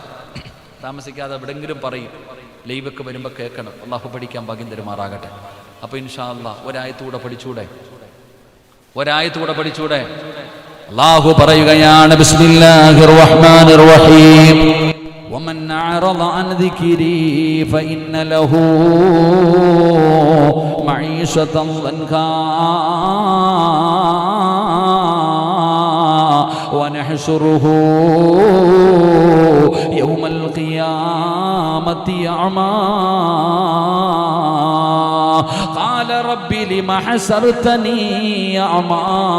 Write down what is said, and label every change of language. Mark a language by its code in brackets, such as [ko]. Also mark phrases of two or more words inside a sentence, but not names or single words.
[ml] താമസിക്കാതെ എവിടെങ്കിലും പറയും. ലൈവൊക്കെ വരുമ്പോൾ കേൾക്കണം. അള്ളാഹു പഠിക്കാൻ ഭാഗ്യം തരുമാറാകട്ടെ. അപ്പോൾ [ar] إن شاء الله [ml] ഒരായത്തൂടെ പഠിച്ചൂടെ? അള്ളാഹു പറയുകയാണ്, [ar] بسم الله الرحمن الرحيم. ومن أعرض عن ذكري فإن له معيشة ضنكا ونحشره يوم القيامة أعمى قال رب لم حشرتني أعمى